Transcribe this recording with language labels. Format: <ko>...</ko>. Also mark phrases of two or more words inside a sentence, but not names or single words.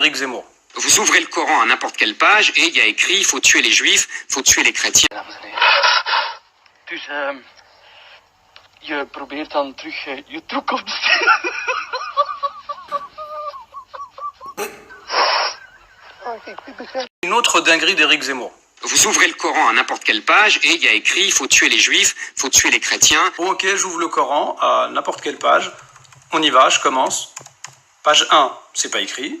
<fr>Éric Zemmour. Vous ouvrez le Coran à n'importe quelle page et il y a écrit « faut tuer les juifs, faut tuer les chrétiens ».</fr> <nl>Dus je probeert dan terug je toekomst.</nl> <fr>Une autre dinguerie d'Éric Zemmour. Vous ouvrez le Coran à n'importe quelle page et il y a écrit « faut tuer les juifs, faut tuer les chrétiens ». Bon, ok, j'ouvre le Coran à n'importe quelle page. On y va, je commence. Page 1, c'est pas écrit.</fr>